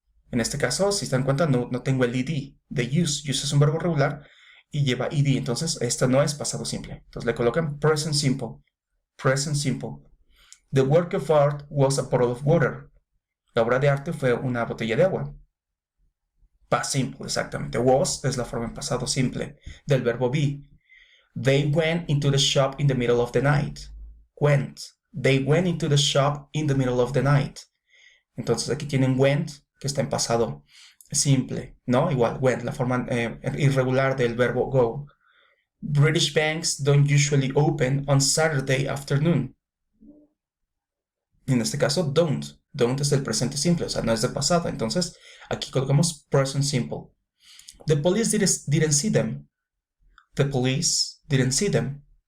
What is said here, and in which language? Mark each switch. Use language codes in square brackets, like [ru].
[es] En este caso, si se dan cuenta, no tengo el ed de use. Use es un verbo regular y lleva ed. Entonces, esto no es pasado simple. Entonces, le colocan present simple. Present simple. [en] The work of art was a bottle of water. [es] La obra de arte fue una botella de agua. Past simple, exactamente. Was es la forma en pasado simple del verbo be. [en] They went into the shop in the middle of the night. Went. They went into the shop in the middle of the night. [es] Entonces aquí tienen went, que está en pasado simple, ¿no? Igual, went, la forma irregular del verbo go. [en] British banks don't usually open on Saturday afternoon. En este caso, don't. [es] Don't es del presente simple, o sea, no es del pasado. Entonces, aquí colocamos present simple. [en] The police didn't see them. The police didn't see them.